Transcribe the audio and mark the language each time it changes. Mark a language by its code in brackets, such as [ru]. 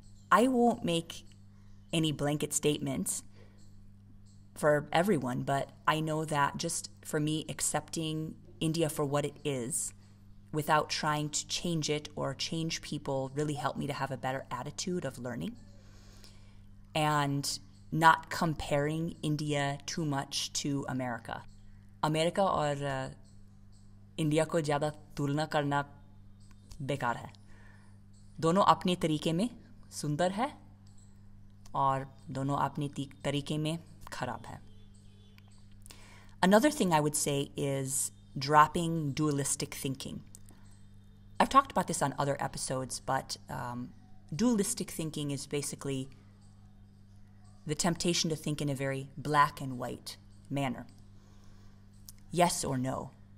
[en] I won't make any blanket statements for everyone, but I know that just for me, accepting India for what it is without trying to change it or change people really helped me to have a better attitude of learning and not comparing India too much to America. [hi] America और India को ज़्यादा तुलना करना बेकार है. दोनों अपने तरीके में सुंदर है और दोनों अपने तरीके में खराब है. [en] Another thing I would say is dropping dualistic thinking. I've talked about this on other episodes, but dualistic thinking is basically the temptation to think in a very black and white manner. Yes or no.